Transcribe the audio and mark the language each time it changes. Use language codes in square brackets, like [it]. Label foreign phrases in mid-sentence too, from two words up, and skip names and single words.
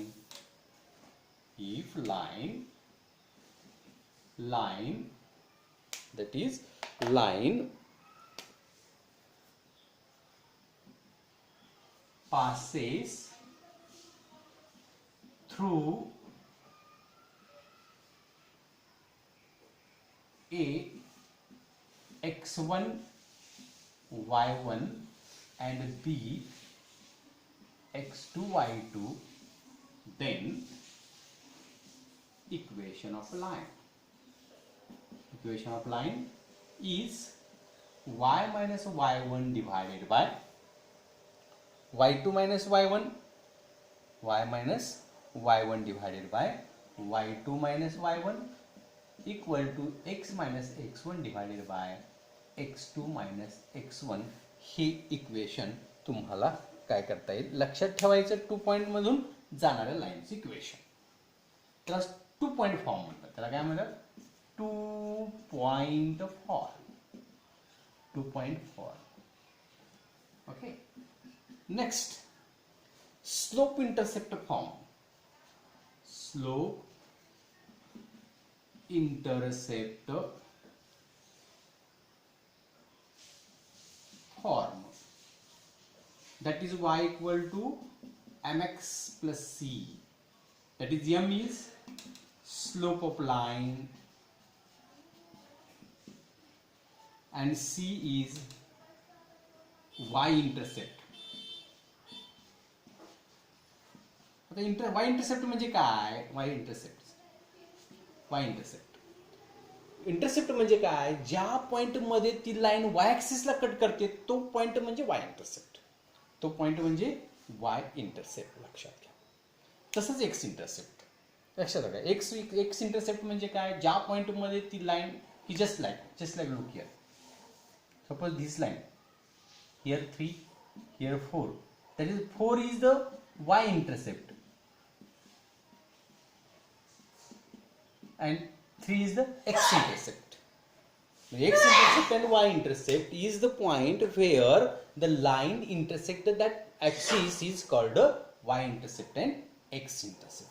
[en] If line that is line passes through a x1 y1 and b x2 y2, then equation of line is y minus y1 divided by y2 minus y1, y minus y1 divided by y2 minus y1 equal to x minus x1 divided by x2 minus x1. [mr] हे इक्वेशन तुम्हाला काय करता येईल, लक्षात ठेवायचं. 2 पॉइंट मधून जाणाऱ्या लाईनचं इक्वेशन त्याला [en] 2 point form [mr] म्हणतात. त्याला काय म्हणतात, [en] 2 point form. 2 point form. Okay. next, slope intercept form. स्लोप intercept form, that is y equal to mx plus c, that is m is slope of line and c is y intercept. [mr] आता [en] y intercept [mr] म्हणजे काय, [en] y intercept [mr] म्हणजे काय, ज्या पॉइंट मध्ये ती लाईन वाय ऍक्सिसला कट करते तो पॉइंट म्हणजे [en] y intercept. [mr] तो पॉइंट म्हणजे [en] y intercept [mr] लक्षात घ्या. तसंच [en] x intercept [mr] लक्षात घ्या. [en] x intercept [mr] म्हणजे काय, ज्या पॉइंट मध्ये ती लाईन ही [en] just like look here, suppose this line here 3 here 4, that is 4 is the y intercept and 3 is the x intercept. The x intercept and y intercept is the point where the line intersected that axis is called y intercept and x intercept.